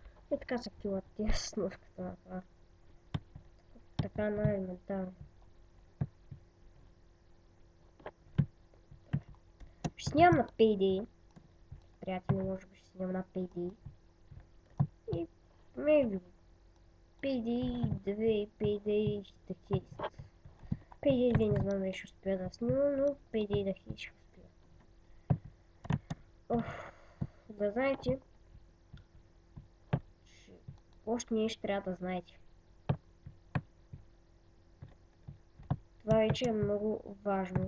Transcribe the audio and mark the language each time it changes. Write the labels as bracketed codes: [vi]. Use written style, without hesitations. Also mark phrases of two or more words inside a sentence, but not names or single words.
[bg] И така се активат тия снушката на това. Така най-елементарно. Ще снимам на Payday. Приятели, може би ще снимам на Payday. И maybe Payday 2, Payday 10. Payday 2 не знам дали ще успея да снимам, но Payday 10 ще успея. Да знаете, още нещо трябва да знаете. Това вече е много важно.